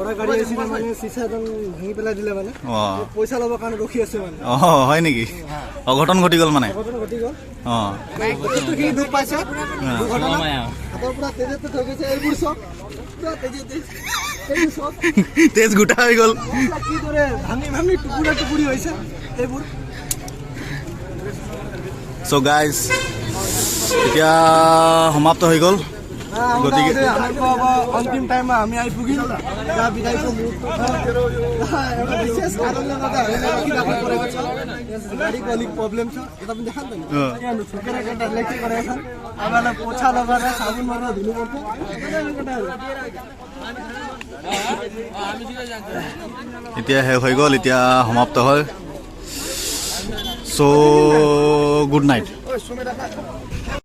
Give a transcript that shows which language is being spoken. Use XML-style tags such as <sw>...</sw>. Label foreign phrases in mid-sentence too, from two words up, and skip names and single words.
<as>অঁ হয় নেকি অঘটন ঘটি গ'ল মানে অঁ তেজ গোটা হৈ গ'ল চ' গাইজ এতিয়া সমাপ্ত হৈ গ'ল গতিকে</as> <ne>अन्तिम टाइममा हामी आइपुग्यौँ जहाँ बिदाईको विशेष कारणले गर्दा हामीलाई राखिराख्नु परेको छ गाडीको अलिक प्रब्लम छ यता पनि देखा नि त यहाँ छुकेर केटाहरूले के गरेका छन् आमालाई पोछा लगाएर साबुन मारेर धुनुपर्छ</ne> <as>এতিয়া শেষ হৈ গ'ল এতিয়া সমাপ্ত হয়</as> <en>So good night.</en>